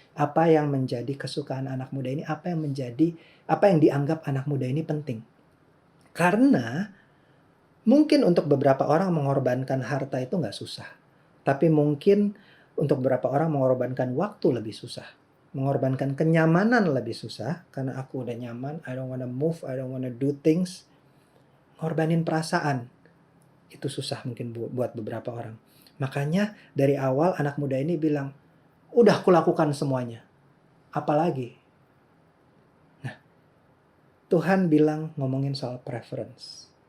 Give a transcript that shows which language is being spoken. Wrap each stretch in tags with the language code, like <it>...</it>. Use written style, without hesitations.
<id>Apa yang menjadi kesukaan anak muda ini, apa yang dianggap anak muda ini penting. Karena mungkin untuk beberapa orang mengorbankan harta itu nggak susah. Tapi mungkin untuk beberapa orang mengorbankan waktu lebih susah. Mengorbankan kenyamanan lebih susah. Karena aku udah nyaman,</id> <en>I don't wanna move, I don't wanna do things.</en> <id>Ngorbanin perasaan. Itu susah mungkin buat beberapa orang. Makanya dari awal anak muda ini bilang, udah kulakukan semuanya. Apalagi? Nah, Tuhan bilang ngomongin soal preference.</id>